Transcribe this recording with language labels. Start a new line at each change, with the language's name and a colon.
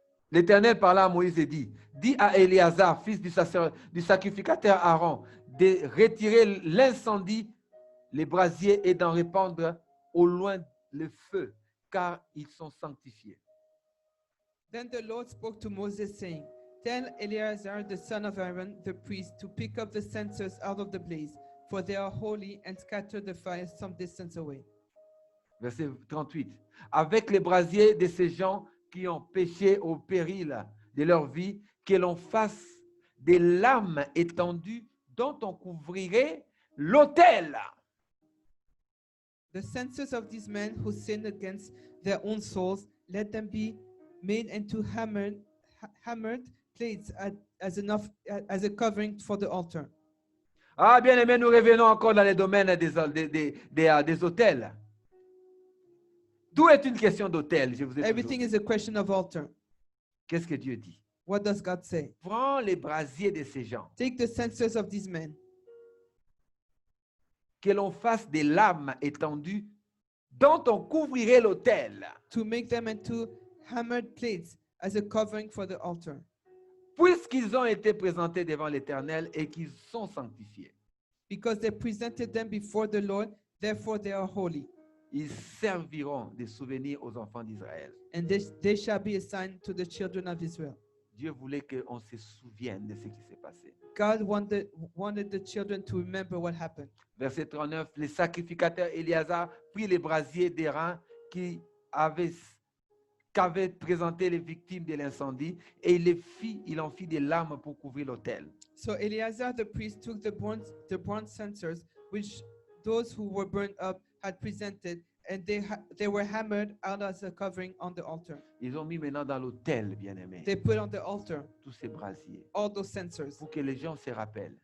French: L'Éternel parla à Moïse et dit, dis à Éléazar, fils du sacrificateur Aaron, de retirer l'incendie, les brasiers et d'en répandre au loin le feu, car ils sont sanctifiés.
English: Then the Lord spoke to Moses, saying, Tell Eleazar the son of Aaron, the priest, to pick up the censers out of the blaze, for they are holy, and scatter the fire some distance away.
French: Verset 38. Avec les brasiers de ces gens qui ont péché au péril de leur vie, que l'on fasse des lames étendues dont on couvrirait l'autel.
English: The censers of these men who sinned against their own souls, let them be made into hammered plates as a covering for the altar.
French: Ah, bien aimé, nous revenons encore dans les domaines des hôtels. Tout est une question d'autel, je vous ai toujours
English: Everything
French: dit.
English: is a question of altar.
French: Qu'est-ce que Dieu dit?
English: What does God say?
French: Prends les brasiers de ces gens,
English: Take the censers of these men,
French: que l'on fasse des lames étendues dont on couvrirait l'autel.
English: to make them into hammered plates as a covering for the altar.
French: Puisqu'ils ont été présentés devant l'Éternel et qu'ils sont sanctifiés,
English: Because they presented them before the Lord, therefore they are holy.
French: ils serviront de souvenir aux enfants d'Israël.
English: And they shall be a sign to the children of Israel.
French: Dieu voulait qu'on se souvienne de ce qui s'est passé.
English: God wanted the children to remember what happened.
French: Verset 39, les sacrificateurs Éléazar prirent les brasiers d'airain qu'avaient présenté les victimes de l'incendie et il en fit des lames pour couvrir l'autel.
English: So Eleazar the priest took the bronze censers which those who were burned up had presented, and they were hammered out as a covering on the altar.
French: Ils ont mis maintenant dans l'autel, bien-aimé,
English: They put on the altar
French: tous ces brasiers
English: all those censers
French: pour que les gens se rappellent